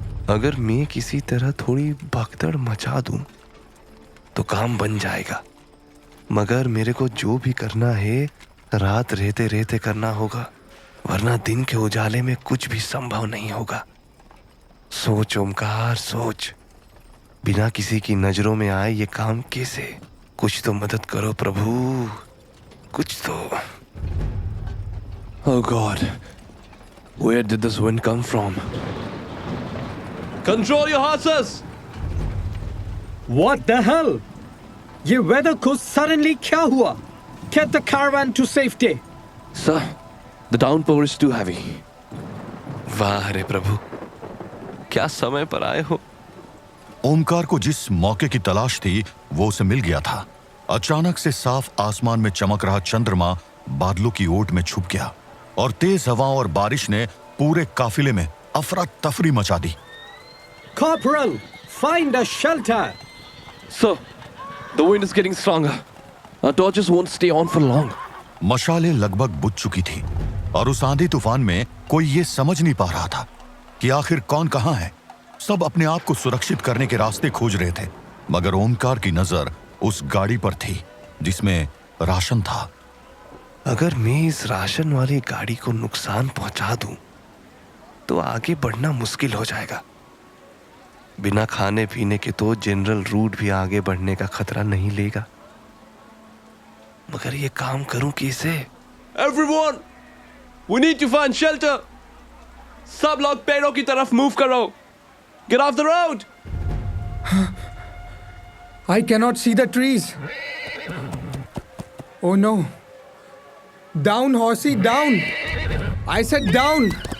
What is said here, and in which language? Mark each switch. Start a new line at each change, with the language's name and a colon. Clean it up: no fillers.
Hindi: अगर मैं किसी तरह थोड़ी भगदड़ मचा दूं तो काम बन जाएगा, मगर मेरे को जो भी करना है रात रहते रहते करना होगा, वरना दिन के उजाले में कुछ भी संभव नहीं होगा। सोच ओमकार, सोच। बिना किसी की नजरों में आए ये काम कैसे? कुछ तो मदद करो प्रभु, कुछ तो।
English: Oh God, where did this wind come from? Control your horses! What the hell?
Hindi: ये weather को suddenly क्या हुआ?
English: Get the caravan to safety. Sir, the downpour is too heavy.
Hindi: वाह रे प्रभु, क्या समय पर आए हो। ओमकार को जिस मौके की तलाश थी वो उसे मिल गया था। अचानक से साफ आसमान में चमक रहा चंद्रमा बादलों की ओट में छुप गया और तेज हवाओं और बारिश ने पूरे काफिले में अफरा तफरी मचा दी।
English: Corporal, find a shelter. Sir, the wind is getting stronger. Our torches won't stay on for long.
Hindi: मशालें लगभग बुझ चुकी थी और उस आंधी तूफान में कोई ये समझ नहीं पा रहा था कि आखिर कौन कहां है। सब अपने आप को सुरक्षित करने के रास्ते खोज रहे थे, मगर ओमकार की नजर उस गाड़ी पर थी जिसमें राशन था। अगर मैं इस राशन वाली गाड़ी को नुकसान पहुंचा दूं तो आगे बढ़ना मुश्किल हो जाएगा। बिना खाने पीने के तो जनरल रूट भी आगे बढ़ने का खतरा नहीं लेगा, मगर ये काम करूं कैसे?
English: Everyone, we need to find shelter.
Hindi: सब लोग पेड़ों की तरफ मूव करो।
English: Get off the road. I cannot see the trees. Oh no. Down, horsey, down. I said down.